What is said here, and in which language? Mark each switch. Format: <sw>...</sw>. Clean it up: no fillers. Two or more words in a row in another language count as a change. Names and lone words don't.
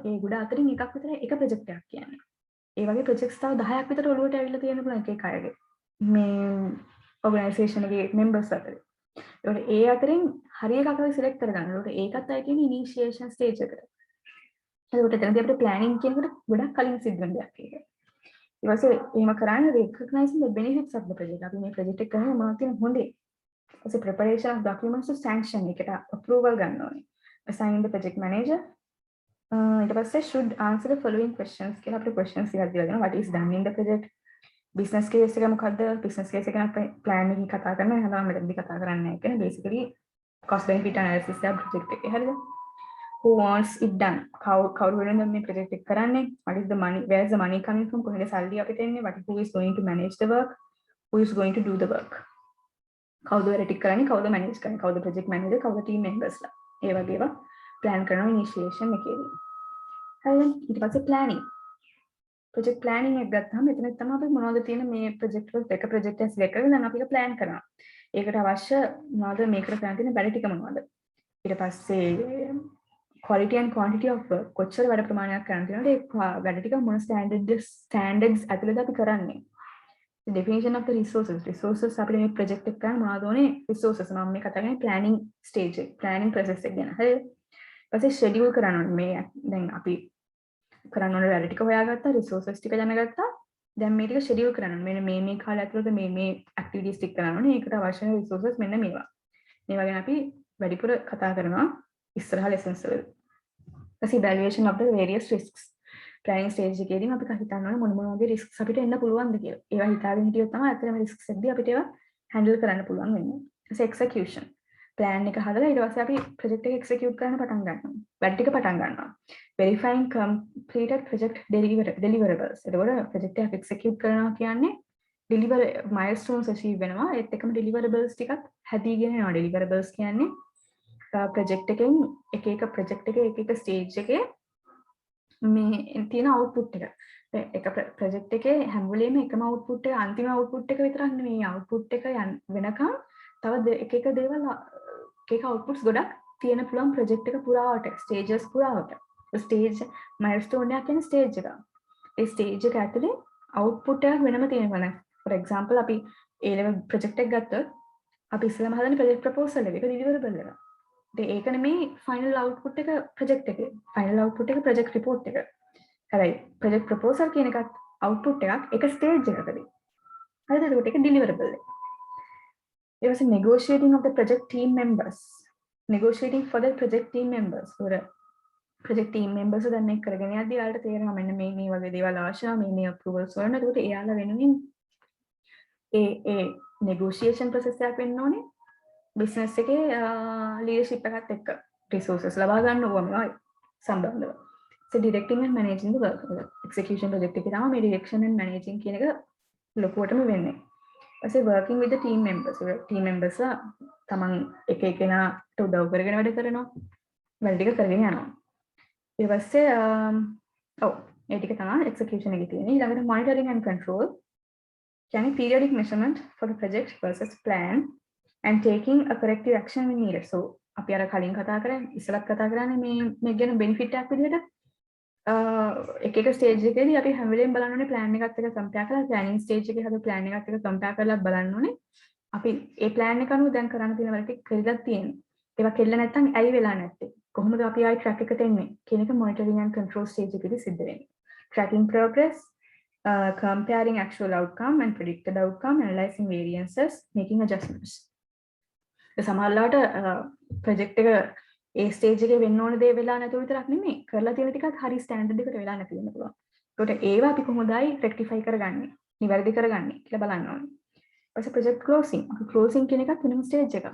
<si>ඒ ගොඩ අතරින් එකක් විතර එක project එකක් කියන්නේ. ඒ වගේ projects තව 10ක් විතර ඔලුවට ඇවිල්ලා තියෙන පුළුවන් එක අයගේ. මේ organisation එකේ members අතර. ඒකට ඒ අතරින් හරි එකක් අපි select කරගන්න. ඒකට ඒකත් අය කියන්නේ</si> <en>initiation stage</en> <si>එකට. ඒකට එතනදී අපිට planning කියනකොට ගොඩක් කලින් සිද්ධ වෙන දෙයක් ඒක. ඊට පස්සේ එහෙම කරන්නේ</si> <en>recognizing the benefits of the project.</en> <si>අපි මේ project එක කරන්නේ මොනවද කියන හොඳේ. ඊට</si> <en>preparation of documents to sanction</en> <si>එකට approval ගන්න ඕනේ.</si> <en>Assigning the project manager.</en> <si>ඊට පස්සේ</si> <en>should answer the following questions</en> <si>කියලා අපිට questions ටිකක් දීලා දෙනවා.</si> <en>What is done in the project? business case</en> <si>එක මොකද්ද?</si> <en>business case</en> <si>එක ගැන අපි plan එකකින් කතා කරනවා. එහෙනම් මෙතනදී කතා කරන්නේ නැහැ. කියන්නේ</si> <en>basically cost benefit analysis</en> <si>එක project එකේ. හරිද?</si> <en>Who wants it done?</en> <si>කවුරු වෙනද මේ project එක කරන්නේ?</si> <en>What is the money? Where is the money coming from?</en> <si>කොහෙද සල්ලි අපිට එන්නේ?</si> <en>Who is going to manage the work? Who is going to do the work?</en> <si>කවුද වැඩ ටික කරන්නේ? කවුද manage කරන්නේ? කවුද</si> <en>project manager?</en> <si>කවුද</si> <en>team members</en> <si>ලා? ඒ වගේ ඒවා plan කරනවා initiation එකේදී. හරිද? ඊට පස්සේ planning.</si> <en>project planning</en> <si>එක ගත්තාම මෙතන තමයි අපි මොනවද තියෙන මේ project වල එක project එකක් select කරගෙන දැන් අපි ඒක plan කරනවා. ඒකට අවශ්‍ය මොනවද මේකට කරන්න තියෙන වැඩ ටික මොනවද? ඊට පස්සේ</si> <en>quality and quantity of work</en> <si>කොච්චර වැඩ ප්‍රමාණයක් කරන්න තියෙනවද? ඒ වැඩ ටික මොන standards ඇතුළත අපි කරන්නේ?</si> <en>The definition of the resources</en> <si>අපිට මේ project එක කරන්න මොනවද ඕනේ? resources මම මේ කතා කරන්නේ</si> <en>planning stage</en> <si>එක</si> <en>planning process</en> <si>එක ගැන. හරිද? ඊපස්සේ schedule කරන්න ඕනේ මේ දැන් අපි කරන්න ඕනේ වැඩ ටික හොයාගත්තා resources ටික දැනගත්තා දැන් මේ ටික schedule කරන්න ඕනේ මෙන්න මේ කාලය ඇතුළත මේ activities ටික කරන්න ඕනේ ඒකට අවශ්‍ය resources මෙන්න මේවා ගැන අපි වැඩිපුර කතා කරනවා ඉස්සරහ lessons වල ඊපස්සේ</si> <en>evaluation of the various risks planning stage</en> <si>එකේදී අපි හිතන්න ඕනේ මොන වගේ risks අපිට එන්න පුළුවන්ද කියලා ඒවා හිතාගෙන හිටියොත් තමයි ඇත්තටම risks එද්දී අපිට ඒවා handle කරන්න පුළුවන් වෙන්නේ ඊට</si> <en>execution plan</en> <si>එක හදලා ඊට පස්සේ අපි project එක execute කරන්න පටන් ගන්නවා. වැඩ ටික පටන් ගන්නවා.</si> <en>verifying completed project deliverables.</en> <si>එතකොට project එක execute කරනවා කියන්නේ</si> <en>deliver milestones</en> <si>achieve වෙනවා. ඒත් එකම deliverables ටිකත් හැදීගෙන යනවා. deliverables කියන්නේ project එකෙන් එක project එකේ එක stage එකේ මේ තියෙන output එක. එක project එකේ හැම වෙලේම එකම output එක අන්තිම output එක විතරක් නෙමෙයි output එක වෙනකම් තව එක දේවල් එක outputs ගොඩක් තියෙන පුළුවන් project එක පුරාවට stages පුරාවට</si> <en>stage milestone</en> <si>එකක් කියන stage එක. ඒ stage එක ඇතුලේ output එකක් වෙනම තියෙනවා.</si> <en>for example</en> <si>අපි</si> <en>A level</en> <si>project එකක් ගත්තොත් අපි ඉස්සෙල්ලාම හදන්නේ</si> <en>project proposal</en> <si>එක ඩිලිවරබල් එක. ඒක නෙමෙයි</si> <en>final output</en> <si>එක ප්‍රොජෙක්ට් එකේ.</si> <en>final output</en> <si>එක</si> <en>project report</en> <si>එක. හැබැයි</si> <en>project proposal</en> <si>කියන එකත් අවුට්පුට් එකක් එක ස්ටේජ් එකකදී. හරිද? ඒකට ඒක ඩිලිවරබල් එක.</si> <en>It was a negotiating of the project team members. Negotiating for the project team members. project team members</en> <si>දැන් මේක කරගෙන යද්දී ඔයාලට තේරෙනවා මෙන්න මේ වගේ දේවල් අවශ්‍යයි මේ approvals වලට. ඒකට එයාලා වෙනුවෙන් ඒ negotiation process එකක් වෙන්න ඕනේ. business එකේ leadership එකත් එක්ක resources ලබා ගන්න ඕනේ සම්බන්ධව.</si> <en>So directing and managing the work. Execution project</en> <si>එකේ තමයි මේ</si> <en>direction and managing</en> <si>කියන එක ලොකුවටම වෙන්නේ. ඊපස්සේ</si> <en>working with the team members. team members</en> <si>තමන් එක එකනාට උදව් කරගෙන වැඩ කරනවා. වැඩ ටික කරගෙන යනවා. ඊට පස්සේ ඒ ටික තමයි execution එකේ තියෙන්නේ.</si> <en>ඊළඟට monitoring and control. කියන්නේ periodic measurement for the project versus plan and taking a corrective action when needed.</en> <si>So අපි අර කලින් කතා කරන්නේ ඉස්සලත් කතා කරන්නේ මේ ගැන benefit එකක් විදිහට එක එක ස්ටේජ් එකේදී අපි හැම වෙලේම බලන්න ඕනේ plan එකත් එක්ක compare කරලා</si> <en>planning stage</en> <si>එකේ හද plan එකත් එක්ක compare කරලා බලන්න ඕනේ. අපි ඒ plan එක අනුව දැන් කරන්න තියෙන වැඩ ටික කරලා තියෙන්නේ. ඒවා කෙල්ල නැත්තම් ඇයි වෙලා නැත්තේ? කොහොමද අපි ආයි track එකට එන්නේ? කියන එක</si> <en>monitoring and control stage</en> <si>එකේදී සිද්ධ වෙන්නේ.</si> <en>Tracking progress, comparing actual outcome and predicted outcome, analyzing variances, making adjustments.</en> <si>සමහරවිට ප්‍රොජෙක්ට් එක ඒ ස්ටේජ් එකේ වෙන්න ඕන දේ වෙලා නැතුව විතරක් නෙමෙයි කරලා තියෙන ටිකත් හරි ස්ටෑන්ඩඩ් එකට වෙලා නැති වෙන්න පුළුවන්. ඒකට ඒවා අපි කොහොමදයි රෙක්ටිෆයි කරගන්නේ? නිවැරදි කරගන්නේ කියලා බලන්න ඕනේ. ඊපස්සේ</si> <en>project closing.</en> <si>ක්ලෝසින් කියන එකත් වෙනම ස්ටේජ් එකක්.</si>